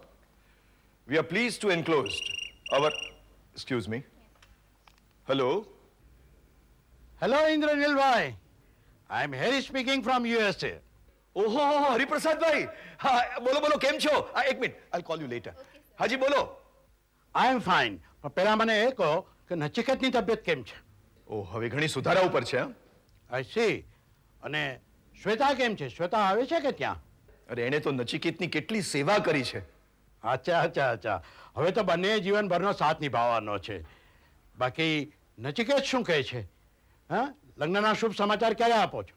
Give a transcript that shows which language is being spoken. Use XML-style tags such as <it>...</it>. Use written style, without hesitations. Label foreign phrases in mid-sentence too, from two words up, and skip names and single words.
<en>We are pleased to enclose our, excuse me. Hello. Hello, Indranil bhai. I am Harry speaking from USA.</en> <gu>ઓહો, હરિપ્રસાદભાઈ. હા, બોલો બોલો, કેમ છો? એક મિનિટ,</gu> <en>I'll call you later.</en> <gu>હાજી બોલો.</gu> <en>I am fine.</en> <gu>પણ પહેલા મને એ કહો કે નચિકેતની તબિયત કેમ છે? ઓ, હવે ઘણી સુધારા ઉપર છે.</gu> <en>I see.</en> <gu>અને શ્વેતા કેમ છે? શ્વેતા આવે છે કે ત્યાં? અરે એણે તો નચિકેતની કેટલી સેવા કરી છે. અચ્છા. હવે તો બંને જીવનભરનો સાથ નિભાવવાનો છે. બાકી નચિકેત શું કહે છે? હા, લગ્નના શુભ સમાચાર ક્યારે આપો છો?</gu>